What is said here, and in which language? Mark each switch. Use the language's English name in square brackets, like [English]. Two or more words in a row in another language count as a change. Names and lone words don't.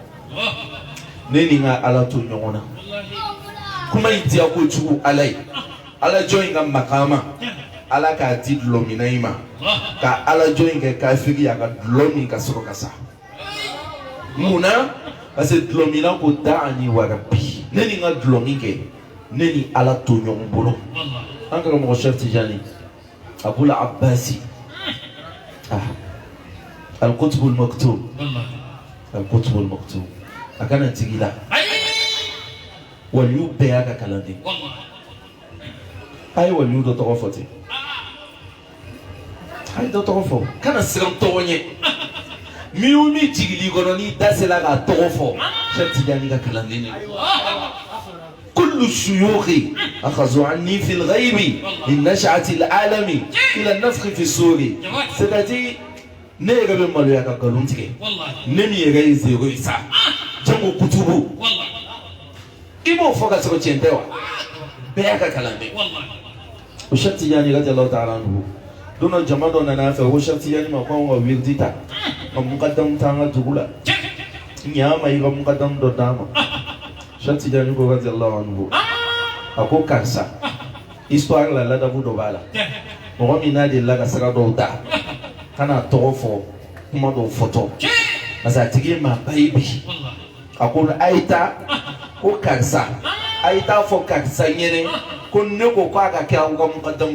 [Bambara] ne ni n ka ala to ɲɔgɔn na kuma in diya kojugu ala ye ala jɔn in ka makama ala k'a di dulɔmina in ma ka ala jɔn in kɛ kafiri a ka dulɔ min ka sɔrɔ ka sa munna [French] parce que [Bambara] dulɔmina ko [Arabic] دعاني وربي [Bambara] ne ni n ka dulɔ min kɛ ne ni ala to ɲɔgɔn bolo an karamɔgɔ Cheikh Tidiane Abul Abbasi al-Qutb al-Maktub al-Qutb al-Maktub a kana tigi la waliyu bɛɛ y'a ka kalanden a ye waliyu dɔ tɔgɔ fɔ ten a ye dɔ tɔgɔ fɔ kana siran tɔgɔ ɲɛ min o min jigili kɔnɔ n'i da sera k'a tɔgɔ fɔ Cheikh Tidiane ka kalanden de [Arabic] كل الشيوخ أخذوا عني في الغيب من نشأة العالم إلى النفخ في الصور [French] c'est-à-dire [Bambara] ne yɛrɛ bɛ maloya ka nkalon tigɛ ne min yɛrɛ ye zero ye sa jango kutubu i b'o fɔ ka sɔrɔ tiɲɛ tɛ wa bɛɛ y'a ka kalanden o Cheikh Tidiane [Arabic] رضي الله تعالى [Bambara] anhu don dɔ jama dɔ nana fɛ ko Cheikh Tidiane ma ko an ka wirdi ta ka mukadam ta an ka dugu la ɲa ma i ka mukadam dɔ d'a ma Cheikh Tidiane ko [Arabic] رضي الله عنه [Bambara] a ko karisa histoire la ladabu dɔ b'a la mɔgɔ min n'a delila ka sira dɔw ta kana tɔgɔ fɔ kuma dɔw fɔtɔ [French] parce que [Bambara] a tigi ye maaba ye bi a ko a ye taa ko karisa a ye taa fɔ karisa ɲɛnɛ ko ne ko k'a ka kɛ aw ka mukadamu